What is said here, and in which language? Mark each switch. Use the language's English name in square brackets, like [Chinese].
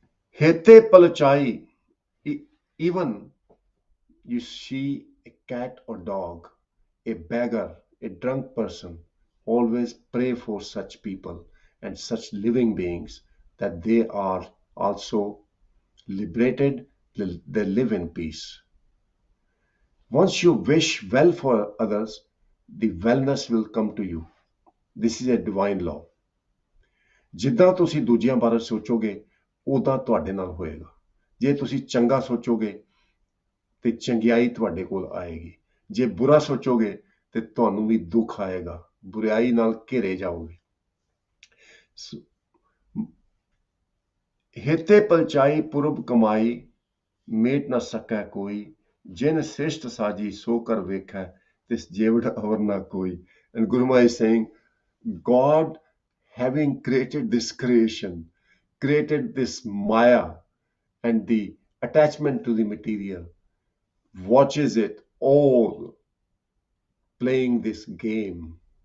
[Punjabi] Hete palachai. [English] Even you see a cat or dog, a beggar, a drunk person, always pray for such people and such living beings that they are also liberated, they live in peace. Once you wish well for others, the wellness will come to you. This is a divine law. [Punjabi] ਜਿੱਦਾਂ ਤੁਸੀਂ ਦੂਜਿਆਂ ਬਾਰੇ ਸੋਚੋਗੇ ਉਦਾਂ ਤੁਹਾਡੇ ਨਾਲ ਹੋਏਗਾ. ਜੇ ਤੁਸੀਂ ਚੰਗਾ ਸੋਚੋਗੇ ਤੇ ਚੰਗਿਆਈ ਤੁਹਾਡੇ ਕੋਲ ਆਏਗੀ. ਜੇ ਬੁਰਾ ਸੋਚੋਗੇ ਤੇ ਤੁਹਾਨੂੰ ਵੀ ਦੁੱਖ ਆਏਗਾ. ਬੁਰਾਈ ਨਾਲ ਘਿਰੇ ਜਾਓਗੇ. ਹੇਤੇ ਪਲਚਾਈ ਪੁਰਬ ਕਮਾਈ ਮੇਟ ਨਾ ਸਕੈ ਕੋਈ. ਜਿਨ ਸ੍ਰਿਸ਼ਟ ਸਾਜੀ ਸੋ ਕਰ ਵੇਖੈ ਤਿਸ ਜੇਵੜ ਅਵਰ ਨਾ ਕੋਈ. [English] And Guru Maharaj is saying, God, having created this creation, created this Maya and the attachment to the material, watches it all playing this game.